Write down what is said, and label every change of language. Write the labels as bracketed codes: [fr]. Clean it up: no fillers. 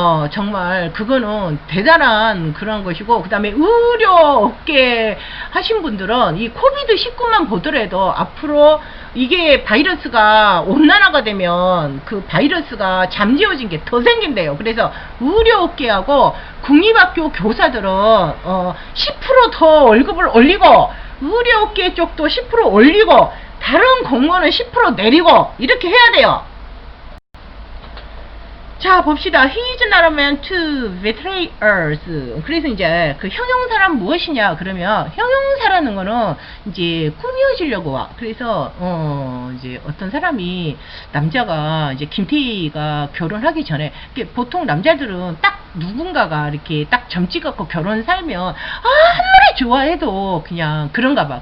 [ko] 정말 그거는 대단한 그런 것이고, 그 다음에 의료업계 하신 분들은 이 코비드19만 보더라도 앞으로 이게 바이러스가 온난화가 되면 그 바이러스가 잠재워진 게 더 생긴대요. 그래서 의료업계하고 국립학교 교사들은 10% 더 월급을 올리고 의료업계 쪽도 10% 올리고 다른 공무원은 10% 내리고 이렇게 해야 돼요. 자, 봅시다. [en] He is not a man to betray us. [ko] 그래서 이제 그 형용사란 무엇이냐? 그러면 형용사라는 거는 이제 꾸며주려고 와. 그래서 이제 어떤 사람이 남자가 이제 김태희가 결혼하기 전에 보통 남자들은 딱 누군가가 이렇게 딱 점찍 갖고 결혼 살면 아무리 좋아해도 그냥 그런가 봐.